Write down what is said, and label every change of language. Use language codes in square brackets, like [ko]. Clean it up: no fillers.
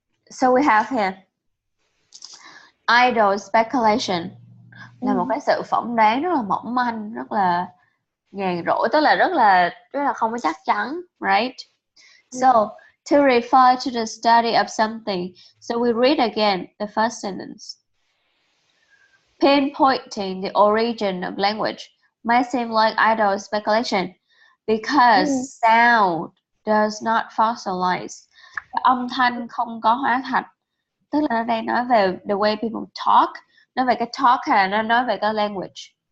[en] So we have here idle speculation [vi] là một cái sự phỏng đoán rất là mỏng manh, rất là nhàn rỗi, tức là rất là không có chắc chắn, [en] right? So to refer to the study of something, so we read again the first sentence. Pinpointing the origin of language might seem like idle speculation because sound does not fossilize. [vi] Âm thanh không có hóa thạch, tức là nó đang nói về [en] the way people talk, [vi] nói về cái talk hay là nó nói về cái language?